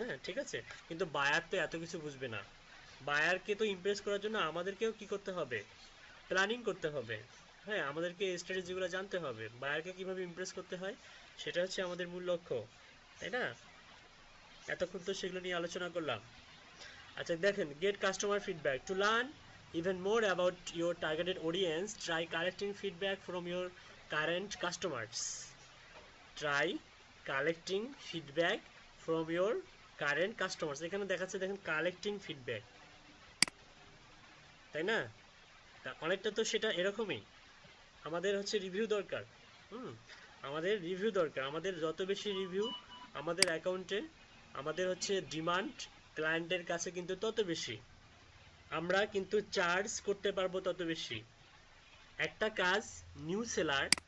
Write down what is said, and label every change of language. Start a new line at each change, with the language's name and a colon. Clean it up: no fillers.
Bangla: হ্যাঁ, ঠিক আছে, কিন্তু বায়ার তো এত কিছু বুঝবে না। বায়ারকে তো ইমপ্রেস করার জন্য আমাদেরকেও কি করতে হবে, প্ল্যানিং করতে হবে। হ্যাঁ, আমাদেরকে স্ট্র্যাটেজিগুলো জানতে হবে, বায়ারকে কিভাবে ইমপ্রেস করতে হয়, সেটা হচ্ছে আমাদের মূল লক্ষ্য, তাই না? এতক্ষণ তো সেগুলো নিয়ে আলোচনা করলাম। আচ্ছা দেখেন, gate customer feedback to learn
English: even more about your targeted audience. Try collecting feedback from your current customers. Try collecting feedback from your current customers.
Bangla: এখানে দেখাচ্ছে, দেখেন, কালেক্টিং ফিডব্যাক, তাই না? অনেকটা তো সেটা এরকমই। আমাদের হচ্ছে রিভিউ দরকার। আমাদের রিভিউ দরকার, আমাদের যত বেশি রিভিউ আমাদের অ্যাকাউন্টে, আমাদের হচ্ছে ডিমান্ড ক্লায়েন্টের কাছে কিন্তু তত বেশি, আমরা কিন্তু চার্জ করতে পারবো তত বেশি। একটা কাজ নিউ সেলার